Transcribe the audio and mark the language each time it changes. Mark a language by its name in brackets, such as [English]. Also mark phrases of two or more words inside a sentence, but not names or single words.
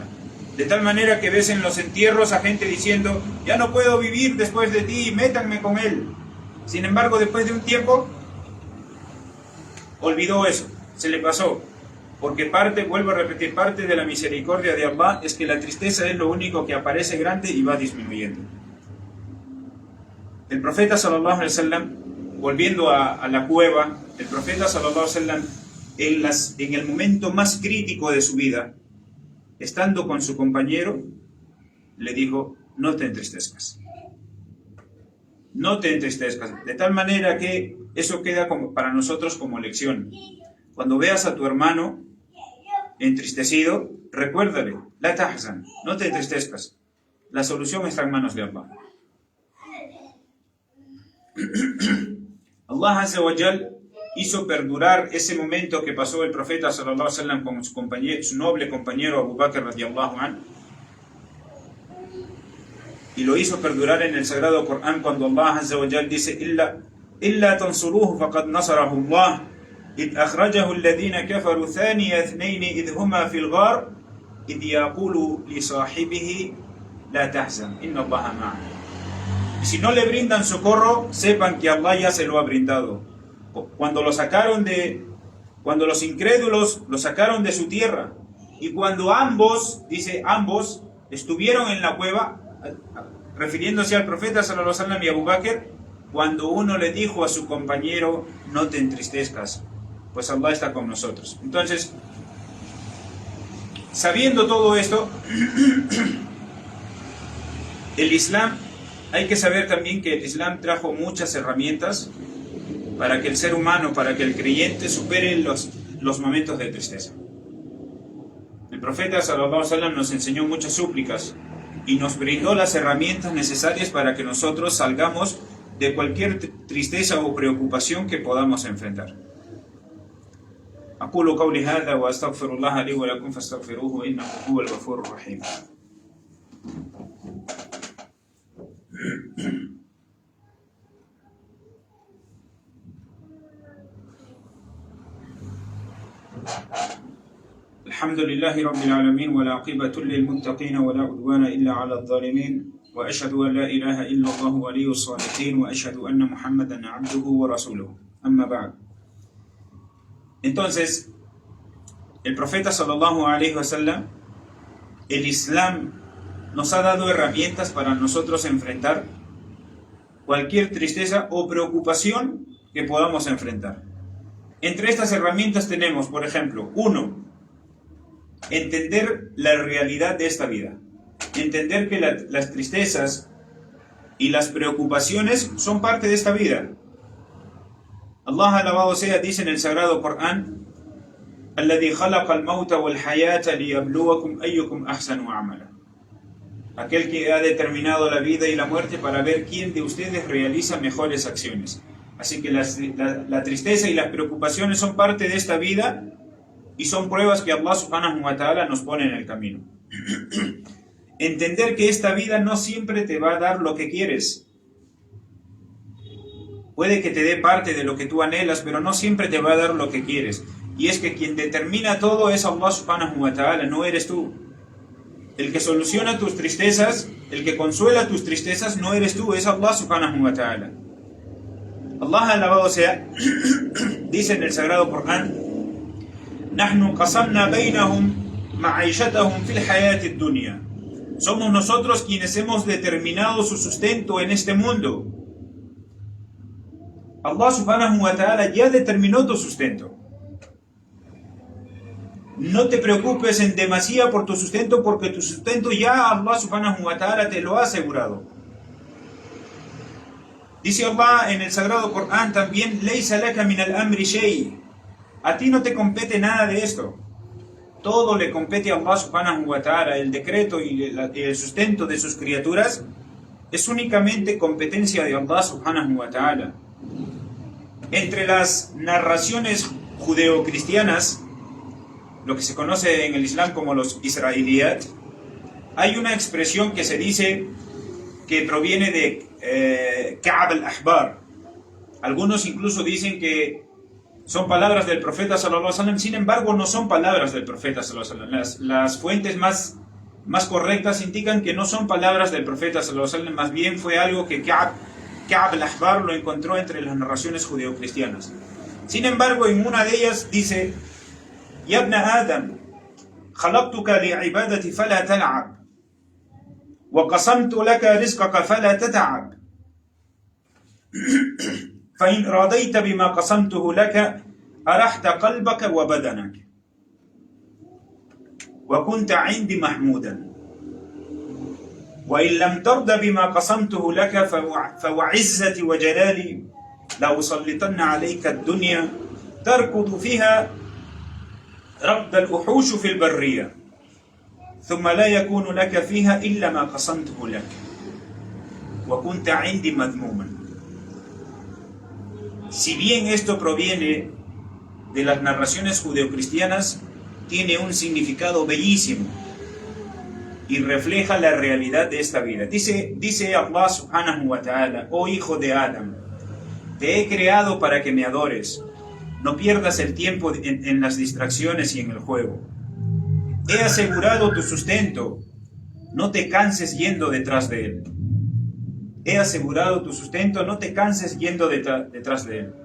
[Spanish] De tal manera que ves en los entierros a gente diciendo, ya no puedo vivir después de ti, métanme con él. Sin embargo, después de un tiempo, olvidó eso, se le pasó. Porque vuelvo a repetir, parte de la misericordia de Allah es que la tristeza es lo único que aparece grande y va disminuyendo. El profeta [Arabic] صلى الله عليه وسلم, [Spanish] volviendo a la cueva, el profeta [Arabic] صلى الله عليه وسلم, [Spanish] en el momento más crítico de su vida, estando con su compañero, le dijo, no te entristezcas. No te entristezcas. De tal manera que eso queda para nosotros como lección. Cuando veas a tu hermano entristecido, recuérdale, [Arabic] لا تحزن, [Spanish] no te entristezcas. La solución está en manos de Allah. Allah [Arabic] عز وجل [Spanish] hizo perdurar ese momento que pasó el profeta [Arabic] صلى الله عليه وسلم [Spanish] con su noble compañero Abu Bakr [Arabic] رضي الله عنه, [Spanish] y lo hizo perdurar en el sagrado Corán cuando Allah Azza wa Jal dice [Arabic] إلا تنصروه فقد نصره الله إذ أخرجه الذين كفروا ثاني اثنين إذ هما في الغار إذ يقول لصاحبه لا تحزن إن الله معنا. [Spanish] Y si no le brindan socorro, sepan que Allah ya se lo ha brindado. Cuando los incrédulos lo sacaron de su tierra, y cuando ambos estuvieron en la cueva, refiriéndose al profeta [Arabic] صلى الله عليه وسلم [Spanish] y Abu Bakr, cuando uno le dijo a su compañero, no te entristezcas, pues Allah está con nosotros. Entonces, sabiendo todo esto, El Islam, hay que saber también que el Islam trajo muchas herramientas para que el ser humano, para que el creyente supere los momentos de tristeza. El profeta [Arabic] صلى الله عليه وسلم [Spanish] nos enseñó muchas súplicas y nos brindó las herramientas necesarias para que nosotros salgamos de cualquier tristeza o preocupación que podamos enfrentar. [Arabic] أقول قولي هذا وأستغفر الله لي ولكم فاستغفروه إنه هو الغفور الرحيم. الحمد لله رب العالمين والعاقبة للمتقين ولا عدوان إلا على الظالمين وأشهد أن لا إله إلا الله ولي الصالحين وأشهد أن محمدا عبده ورسوله أما بعد. [Spanish] Entonces, el profeta [Arabic] صلى الله عليه وسلم, [Spanish] el Islam nos ha dado herramientas para nosotros enfrentar cualquier tristeza o preocupación que podamos enfrentar. Entre estas herramientas tenemos, por ejemplo, 1, entender la realidad de esta vida. Entender que las tristezas y las preocupaciones son parte de esta vida. Allah alabado sea dice en el Sagrado Corán: [Arabic] "الذي خلق الموت والحياة ليبلوكم أيكم أحسن عملا". [Spanish] Aquel que ha determinado la vida y la muerte para ver quién de ustedes realiza mejores acciones. Así que la tristeza y las preocupaciones son parte de esta vida y son pruebas que Allah [Arabic] سبحانه وتعالى [Spanish] nos pone en el camino. Entender que esta vida no siempre te va a dar lo que quieres. Puede que te dé parte de lo que tú anhelas, pero no siempre te va a dar lo que quieres. Y es que quien determina todo es Allah [Arabic] سبحانه وتعالى, [Spanish] no eres tú. El que soluciona tus tristezas, el que consuela tus tristezas, no eres tú, es Allah [Arabic] سبحانه وتعالى. [Spanish] Allah alabado sea, dice en el Sagrado Corán: [Arabic] "نحن قسمنا بينهم معيشتهم في الحياة الدنيا". [Spanish] Somos nosotros quienes hemos determinado su sustento en este mundo. Allah [Arabic] سبحانه وتعالى [Spanish] ya determinó tu sustento. No te preocupes en demasía por tu sustento, porque tu sustento ya Allah [Arabic] سبحانه وتعالى [Spanish] te lo ha asegurado. Dice Allah en el Sagrado Corán también: [Arabic] "ليس لك من الأمر شيء". [Spanish] A ti no te compete nada de esto. Todo le compete a Allah [Arabic] سبحانه وتعالى. [Spanish] El decreto y el sustento de sus criaturas es únicamente competencia de Allah [Arabic] سبحانه وتعالى. [Spanish] Entre las narraciones judeocristianas, lo que se conoce en el Islam como los Israeliyat, hay una expresión que se dice que proviene de Ka'b al-Ahbar. Algunos incluso dicen que son palabras del profeta [Arabic] صلى الله عليه وسلم, [Spanish] sin embargo no son palabras del profeta [Arabic] صلى الله عليه وسلم. [Spanish] Las fuentes más correctas indican que no son palabras del profeta [Arabic] صلى الله عليه وسلم, [Spanish] más bien fue algo que Ka'b al-Ahbar lo encontró entre las narraciones judeocristianas. Sin embargo, en una de ellas dice: [Arabic] "يا ابن آدم خلقتك لعبادتي فلا تلعب وقسمت لك رزقك فلا تتعب فإن رضيت بما قسمته لك أرحت قلبك وبدنك وكنت عندي محمودا. وإن لم ترد بما قسمته لك فوعزتي وجلالي لأسلطن عليك الدنيا تركض فيها ركض الوحوش في البرية ثم لا يكون لك فيها إلا ما قسمته لك وكنت عندي مذموما". [Spanish] Si bien esto proviene de las narraciones judeocristianas, tiene un significado bellísimo y refleja la realidad de esta vida. Dice Allah [Arabic] سبحانه وتعالى: [Spanish] "Oh hijo de Adam, te he creado para que me adores. No pierdas el tiempo en las distracciones y en el juego. He asegurado tu sustento. No te canses yendo detrás de él. He asegurado tu sustento. No te canses yendo detrás de él.